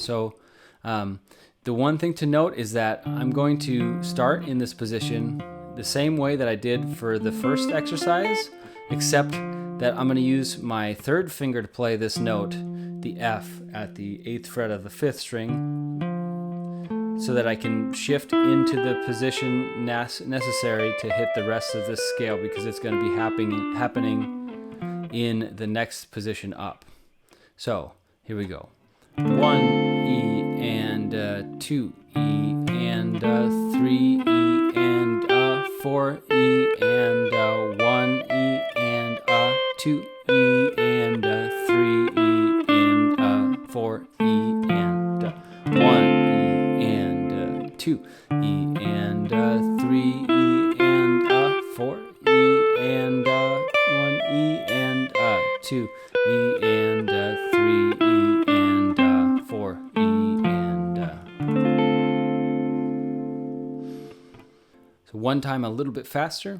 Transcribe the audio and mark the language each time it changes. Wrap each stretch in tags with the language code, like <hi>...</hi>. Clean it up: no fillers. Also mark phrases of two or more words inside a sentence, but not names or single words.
<en>So the one thing to note is that I'm going to start in this position the same way that I did for the first exercise, except that I'm going to use my third finger to play this note, the F, at the 8th fret of the 5th string, so that I can shift into the position necessary to hit the rest of this scale, because it's going to be happening in the next position up. So here we go. 1 E and 2 E and 3 E and 4 E and 1 E and 2 E and 3 E and 4 E and 1 E and 2 E and 3 E and 4 E and 1 E and 2 E and 3 E and 4 E and so one time a little bit faster.</en>